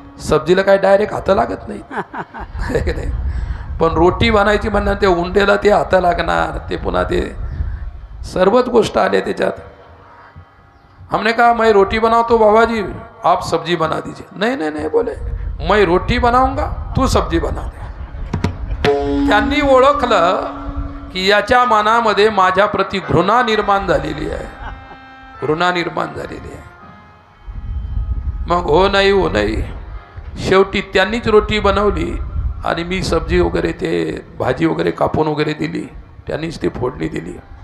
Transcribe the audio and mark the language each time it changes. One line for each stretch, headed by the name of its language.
Marathi: सब्जीला काय डायरेक्ट हात लागत नाही, नाही. पण रोटी बनायची म्हणणार ते उंडेला ते हात लागणार, ते पुन्हा ते सर्वच गोष्ट आले त्याच्यात.
Hindi: हमने कहा मैं रोटी बनाता बाबा जी, आप सब्जी बना दीजिए. नहीं नहीं नहीं बोले, मैं रोटी बनाऊंगा, तू सब्जी बना दे.
Marathi: त्यांनी ओळखलं की याच्या मनामध्ये माझ्या प्रती घृणा निर्माण झालेली आहे, घृणा निर्माण झालेली आहे. मग हो नाही शेवटी त्यांनीच रोटी बनवली आणि मी सब्जी वगैरे ते भाजी वगैरे कापून वगैरे दिली, त्यांनीच ती फोडणी दिली.